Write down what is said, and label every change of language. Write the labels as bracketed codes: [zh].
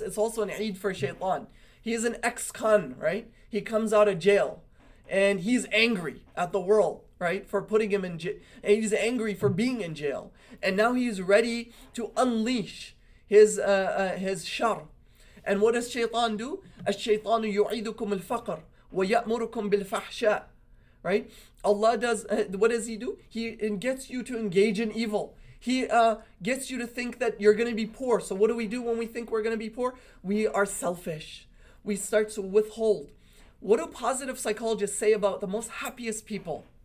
[en] It's also an Eid for shaitan. He is an ex-con, right? He comes out of jail. And he's angry at the world, right, for putting him in jail. And he's angry for being in jail. And now he's ready to unleash his shar. And what does shaitan do? [ar] الشيطان يعيدكم الفقر ويأمركم بالفحشاء. [en] Right? Allah does, what does he do? He gets you to engage in evil. He gets you to think that you're going to be poor. So what do we do when we think we're going to be poor? We are selfish. We start to withhold. What do positive psychologists say about the most happiest people?